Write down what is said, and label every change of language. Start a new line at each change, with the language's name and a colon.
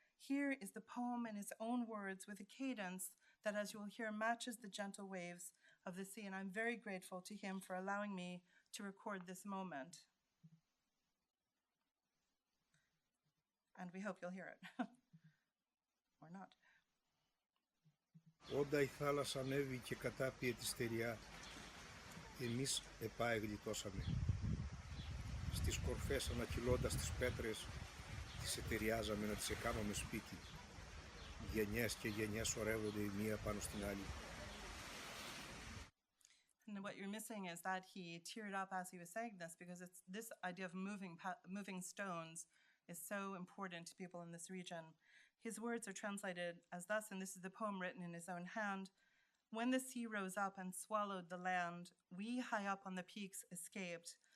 English: Here is the poem in his own words with a cadence that, as you will hear, matches the gentle waves of the sea, and I'm very grateful to him for allowing me to record this moment. And we hope you'll hear it. Or not.
Greek: Όντα η θάλασσα ανέβη και κατάπιε τη στεριά, εμείς επάε γλιτώσαμε. Στις κορφές ανακυλώντας τις πέτρες, τις εταιριάζαμε να τις εκάνουμε σπίτι. Γενιές και γενιές σωρεύονται η μία πάνω στην άλλη.
English: And what you're missing is that he teared up as he was saying this, because it's this idea of moving stones is so important to people in this region. His words are translated as thus, and this is the poem written in his own hand. When the sea rose up and swallowed the land, we high up on the peaks escaped.